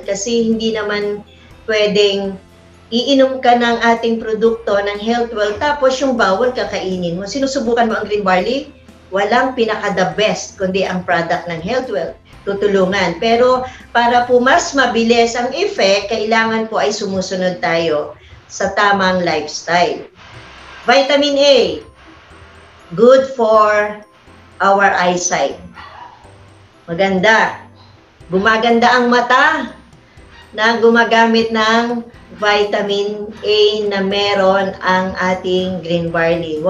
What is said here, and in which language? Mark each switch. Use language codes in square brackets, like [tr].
[tl] Kasi hindi naman pwedeng iinom ka ng ating produkto ng Healthwell, tapos yung bawal kakainin mo. Sinusubukan mo ang green barley? Walang pinaka-the best, kundi ang product ng Healthwell. Tutulungan. Pero para po mas mabilis ang effect, kailangan po ay sumusunod tayo sa tamang lifestyle. [en] Vitamin A, good for our eyesight. [tl] Maganda. Gumaganda ang mata na gumagamit ng vitamin A na meron ang ating green barley.